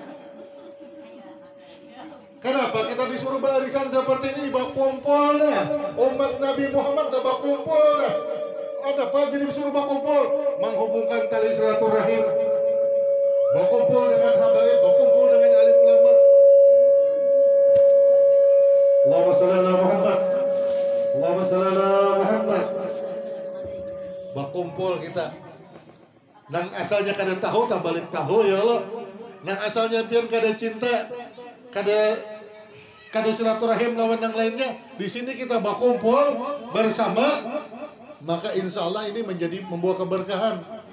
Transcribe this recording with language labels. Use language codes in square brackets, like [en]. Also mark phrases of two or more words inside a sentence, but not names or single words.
[bjn] Kenapa kita disuruh barisan seperti ini bakumpul nah? Umat Nabi Muhammad dah bakumpul nah. Ada apa jadi disuruh bakumpul? Menghubungkan tali silaturahim. Bakumpul dengan habaib, bakumpul dengan alim ulama. [ar] اللهم صل على محمد. اللهم صل على محمد. [bjn] Bakumpul kita. Nang asalnya kada tahu tak balik tahu [ar] يا الله. [bjn] Nang asalnya pian kada cinta, kada silaturahim lawan yang lainnya. Di sini kita bakumpul bersama, maka [ar] إن شاء الله [bjn] ini membawa keberkahan.